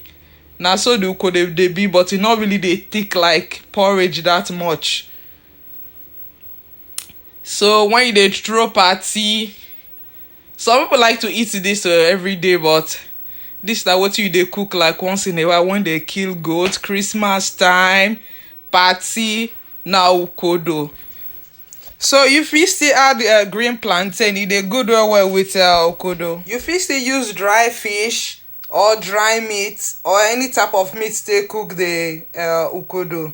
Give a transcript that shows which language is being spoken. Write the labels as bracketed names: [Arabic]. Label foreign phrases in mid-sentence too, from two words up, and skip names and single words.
[Nigerian Pidgin] Now so the ukodo they be, but it not really they thick like porridge that much. So when you dey throw party, some people like to eat this every day, but this is what you dey cook like once in a while when they kill goat, Christmas time, party, now ukodo. So you fit still add green plantain. E dey good well with ukodo. You fit still use dry fish or dry meat or any type of meat to cook the ukodo.